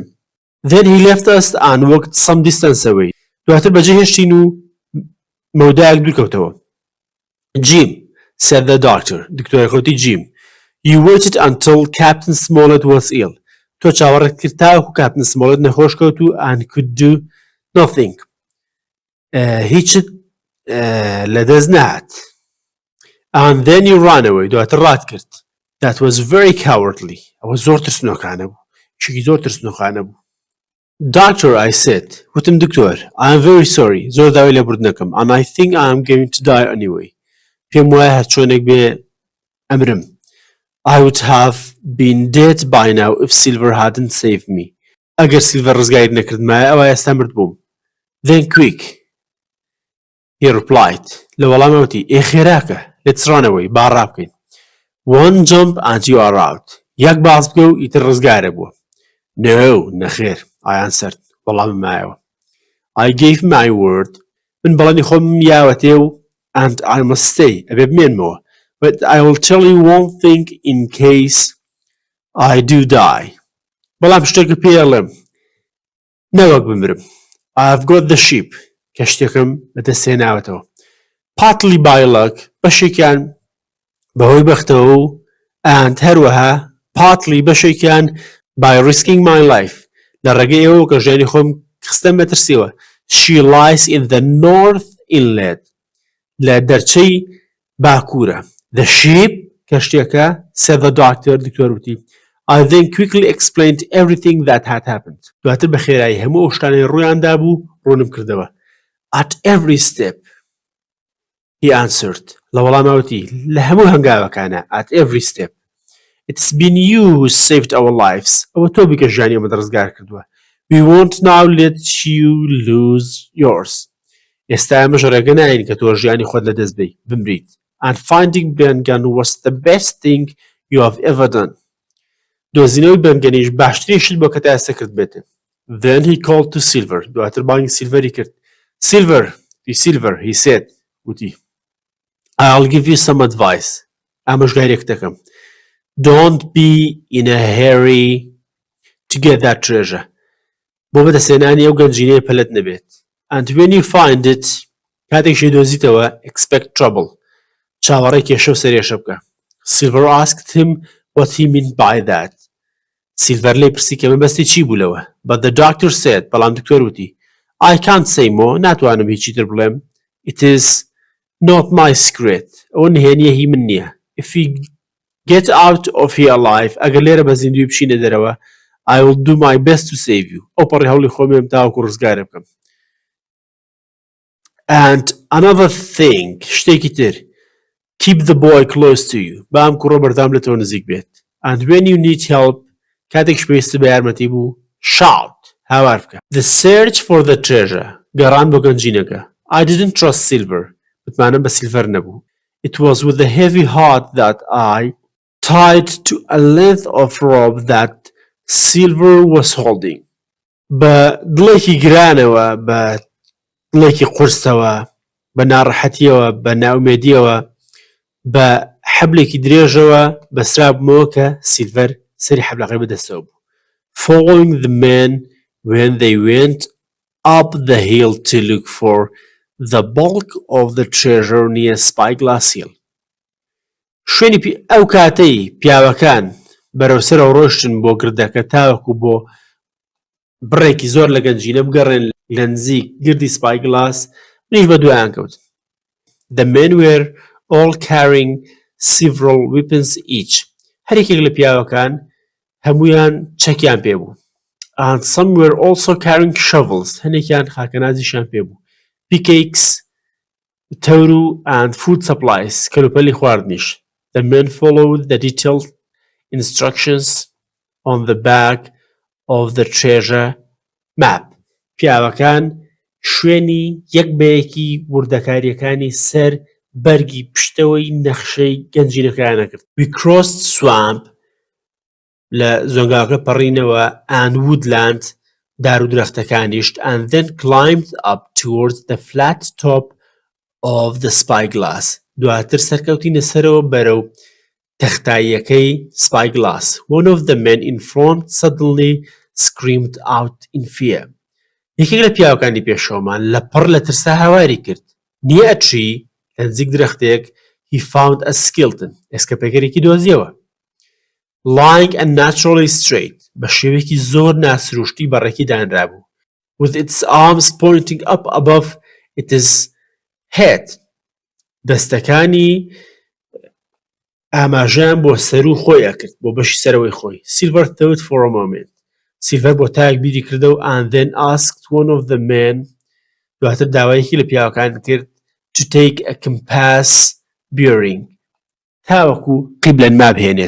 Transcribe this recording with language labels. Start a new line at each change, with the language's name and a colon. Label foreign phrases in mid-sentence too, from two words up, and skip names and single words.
English: Then he left us and walked some distance away
Central Kurdish: دواتر بەجێ هێشتین و مەودایەک دوورکەوتەوە.
English: Jim said the doctor
Central Kurdish: دکتۆرە خۆتی
English: Jim you waited until Captain Smollett was ill
Central Kurdish: تۆ چاوەڕێت کرد تاوەکو کاپتن سمۆڵێت نەخۆش کەوت و
English: and could do nothing
Central Kurdish: هیچت لەدەست نهات
English: and then you ran away
Central Kurdish: دواتر ڕات کرد.
English: That was very cowardly
Central Kurdish: ئەوە زۆر ترسنۆکانە بوو شکی زۆر ترسنۆخانە بوو.
English: Doctor I said
Central Kurdish: وتم دکتۆر
English: I am very sorry
Central Kurdish: زۆر داوای لێبورد نەکەم
English: and I think I am going to die anyway
Central Kurdish: پێم وایە هەر چۆنێک بێ ئەمرم.
English: I would have been dead by now if Silver hadn't saved me.
Central Kurdish: ئەگەر سیلڤەر ڕزگاری نەکردمایە ئەوە ئێستا مرد بووم.
English: Then quick he replied
Central Kurdish: لە وەڵامەوەتی ئێ خێراکە
English: let's run away
Central Kurdish: با ڕابکەین.
English: One jump and you are out
Central Kurdish: یەک باس بکە و ئیتر ڕزگارە بووە.
English: No
Central Kurdish: نەخێر
English: I answered
Central Kurdish: وەڵامم مایەوە.
English: I gave my word
Central Kurdish: من بەڵێنی خۆم یاوەتێ و
English: and I must stay
Central Kurdish: ئەبێ بمێنمەوە.
English: But I will tell you one thing in case I do die.
Central Kurdish: بەڵام شتێکە پێڵێم نەوەک بمرم.
English: I've got the ship
Central Kurdish: کەشتێکم بەدەستهێناوەتەوە.
English: Partly by luck
Central Kurdish: بەشێکیان بەهۆی بەختەوە و and هەروەها partly بەشێکیان
English: by risking my life
Central Kurdish: لە ڕێگەی ئێوە کە ژیانی خۆم خستەم بەترسیوە.
English: She lies in the north inlet
Central Kurdish: لە دەرچەی باکوورە.
English: The ship
Central Kurdish: کەشتێکە
English: said the doctor
Central Kurdish: دکتۆر وتی.
English: I then quickly explained everything that had happened.
Central Kurdish: دواتر بە خێرایی هەموو ئەو شتانەی ڕوویاندا بوو ڕوونم کردەوە.
English: At every step he answered
Central Kurdish: لە وەڵامەوەتی لە هەموو هەنگاوەکانە
English: at every step. It's been you who saved our lives.
Central Kurdish: ئەوە تۆ بیکە ژیانی ئەمە ڕزگار کردووە.
English: We won't now let you lose yours.
Central Kurdish: ئێستا ئەمەش ڕێگە ناین کە تۆ ژیانی خۆت لەدەست بێی بمریت.
English: And finding Bengan was the best thing you have ever done.
Central Kurdish: دۆزینەوەی بەنگەنیش باشترین شت بۆ کە تا ئێستا کرد بێتن.
English: Then he called to Silver.
Central Kurdish: دواتر بانگی سیلڤەری کرد.
English: Silver, he said. وتی I'll give you some advice.
Central Kurdish: ئامۆژگاریەک دەکەم.
English: Don't be in a hurry to get that treasure.
Central Kurdish: بۆ بەدەستهێنانی ئەو گەنجینەیە پەلەت نەبێت.
English: And when you find it
Central Kurdish: کاتێکشی دۆزیتەوە
English: expect trouble.
Central Kurdish: چاوەڕێی کێشە و سەرێشە بکە.
English: Silver asked him what he meant by that.
Central Kurdish: Silver لێی پرسی کە مەبەستی چی بوو لەوە.
English: But the doctor said
Central Kurdish: بەڵام دکتۆر وتی
English: I can't say more
Central Kurdish: ناتوانم هیچی تر بڵێم.
English: It is not my secret.
Central Kurdish: ئەوە نهێنیە هی من نییە.
English: If we get out of here alive
Central Kurdish: ئەگەر لێرە بە زیندوی بشینە دەرەوە
English: I will do my best to save you.
Central Kurdish: ئەو پەڕی هەوڵی خۆمێم تاوەکو ڕزگارە بکەم.
English: And another thing
Central Kurdish: شتێکی تر
English: keep the boy close to you.
Central Kurdish: بام کوڕۆ بەردام لە تۆ نزیک بێت.
English: And when you need help
Central Kurdish: کاتێک پێویستە بە یارمەتی بوو
English: shout
Central Kurdish: هاوار بکە.
English: The search for the treasure
Central Kurdish: گەڕان بۆ گەنجینەکە.
English: I didn't trust Silver.
Central Kurdish: متمانەم بە سیلڤەر نەبوو.
English: It was with a heavy heart that I tied to a length of rope that Silver was holding.
Central Kurdish: بە دڵێکی گرانەوە بە دڵێکی قورسەوە بە ناڕەحەتیەوە بە ناومێدیەوە بە حەبلێکی درێژەوە بەسرابمەوە کە سیلڤەر سەری حەبلەکەی بەدەستەوە بوو.
English: Following the men when they went up the hill to look for the bulk of the treasure near Spyglass Hill.
Central Kurdish: شوێنی ئەو کاتەی پیاوەکان بەرەوسەرەوە ڕۆشتن بۆ گردەکە تاوەکو بۆ بڕێکی زۆر لە گەنجینە بگەڕێن لە نزیک گردی سپایگلاس منیش بە دوایان کەوت.
English: The men were all carrying several weapons each.
Central Kurdish: هەرێکێک لە پیاوەکان هەمویان چەکیان پێبوو.
English: And some were also carrying shovels.
Central Kurdish: هەنێکیان خاکەنازیشان پێبوو.
English: Pickaxe, تەور and food supplies.
Central Kurdish: کەلوپەلی خواردنیش.
English: The men followed the detailed instructions on the back of the treasure map.
Central Kurdish: پیاوەکان شوێنی یەک بەیەکی وردەکاریەکانی سەر بەرگی پشتەوەی نەخشەی گەنجینەکەیان کرد.
English: We crossed swamp
Central Kurdish: لە زۆنگاکە پەڕینەوە
English: and woodland
Central Kurdish: دار و درەختەکانیشت
English: and then climbed up towards the flat top of the spyglass.
Central Kurdish: دواتر سەرکەوتینە سەرەوە بەرەو تەختاییەکەی spyglass.
English: One of the men in front suddenly screamed out in fear.
Central Kurdish: یەکێک لە پیاوەکانی پێشەوەمان لە پڕ لە ترسا هاواری کرد. نییە ئەچی لە نزیک درەختێک
English: he found a skeleton.
Central Kurdish: ئێسکەپێکەرێکی دۆزیەوە.
English: Lying unnaturally straight.
Central Kurdish: بە شێوەیەکی زۆر ناسروشتی بەڕێکی دانرابوو.
English: With its arms pointing up above its head.
Central Kurdish: دەستەکانی ئاماژەیان بۆ سەر و خۆیان کرد بۆ بەشی سەرەوەی خۆی.
English: Silver thought for a moment.
Central Kurdish: سیلڤەر بۆ تاک بیری کردە و
English: and then asked one of the men
Central Kurdish: دواتر داوایەکی لە پیاوەکان کرد
English: to take a compass bearing
Central Kurdish: تاوەکو قیبلەن مابهێنێت.